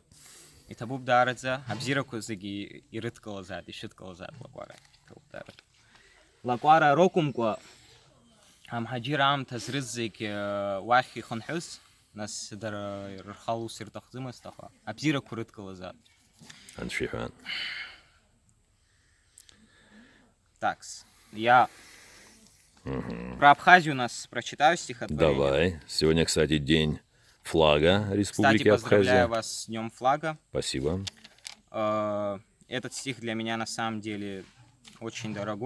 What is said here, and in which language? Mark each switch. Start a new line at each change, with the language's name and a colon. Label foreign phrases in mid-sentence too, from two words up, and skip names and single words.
Abkhazian: Иҭабуп даараӡа, абзиарақәа зегьы ирыдкылазаат, ишыдкылазаат лакәара. Лакәара рокәымкәа амҳаџьыр аамҭа зрыз зегь уахь ихынҳәыз, нас дара рхала ус ирҭахӡымызт, аха абзиарақәа рыдкылазаат. Анцәа иҳәан.
Russian: Такс, я про Абхазию нас прочитаю стихотворение. Давай. Сегодня, кстати, день флага Республики Кстати, поздравляю Абхазия. вас с Днем флага. Спасибо. Этот стих для меня на самом деле очень дорогой.